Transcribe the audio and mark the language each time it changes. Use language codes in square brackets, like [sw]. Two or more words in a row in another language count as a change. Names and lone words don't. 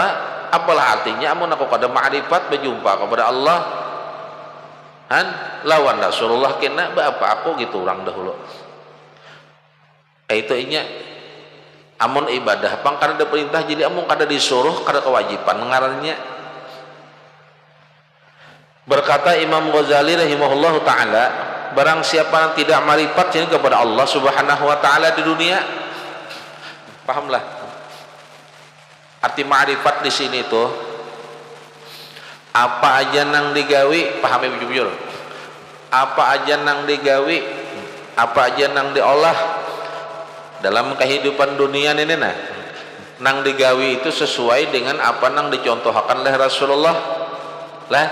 [bjn] Apalah artinya amun aku kada ma'rifat berjumpa kepada Allah lawan Rasulullah kena apa aku gitu orang dahulu. Itu inya amun ibadah pang kada ada perintah, jadi amun kada disuruh kada kewajiban ngarannya. [id] Berkata Imam Ghazali [ar] رحمه الله تعالى, [id] barang siapa yang tidak ma'rifat kepada Allah [ar] سبحانه وتعالى [id] di dunia, pahamlah arti ma'rifat di sini tuh [bjn] apa aja nang digawi, pahami bujur-bujur, apa aja nang digawi, apa aja nang diolah dalam kehidupan dunia ini nang digawi itu sesuai dengan apa nang dicontohkan oleh Rasulullah lah.